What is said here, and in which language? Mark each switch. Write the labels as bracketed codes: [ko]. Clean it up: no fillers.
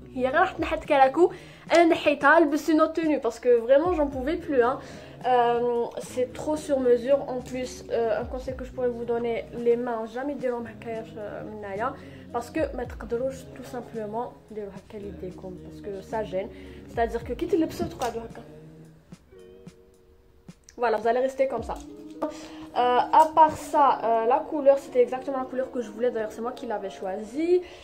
[ar] هي غير راحت نحت كراكو, انا نحيتها لبست [fr] une autre tenue parce que vraiment j'en pouvais plus hein. C'est trop sur mesure. En plus, un conseil que je pourrais vous donner, les mains jamais [ar] ديروهم هكايا من هنايا [fr] parce que [ar] ما تقدروش [fr] tout simplement [ar] ديروا هكا ليديكم [fr] parce que ça gêne. C'est-à-dire que [ar] كي تلبسوا تقعدوا هكا. [fr] Voilà, vous allez rester comme ça. À part ça, la couleur, c'était exactement la couleur que je voulais. D'ailleurs, c'est moi qui l'avais choisie.